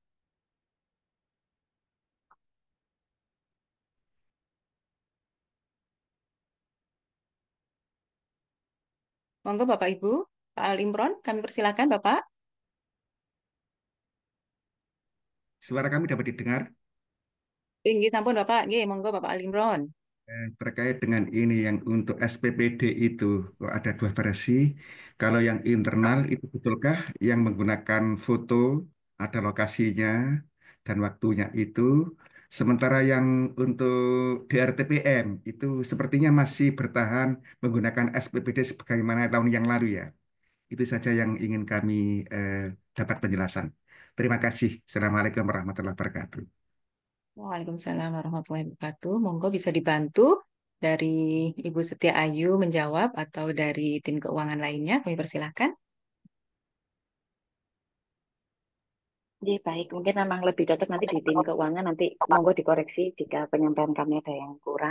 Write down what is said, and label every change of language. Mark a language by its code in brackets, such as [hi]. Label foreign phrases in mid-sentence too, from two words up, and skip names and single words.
[id] Monggo Bapak Ibu. Pak Ali Imron, kami persilakan Bapak. Suara kami dapat didengar. Tinggi sampun Bapak. Nggih, monggo Bapak Ali Imron. Terkait dengan ini yang untuk SPPD itu kok ada dua versi. Kalau yang internal itu betulkah yang menggunakan foto, ada lokasinya dan waktunya itu. Sementara yang untuk DRTPM itu sepertinya masih bertahan menggunakan SPPD sebagaimana tahun yang lalu ya. Itu saja yang ingin kami dapat penjelasan. Terima kasih. [ar] السلام عليكم ورحمة الله وبركاته. وعليكم السلام ورحمة الله وبركاته. [id] Monggo bisa dibantu dari Ibu Setia Ayu menjawab atau dari tim keuangan lainnya. Kami persilahkan. Jadi baik, mungkin memang lebih cocok nanti di tim keuangan, nanti monggo dikoreksi jika penyampaian kami ada yang kurang.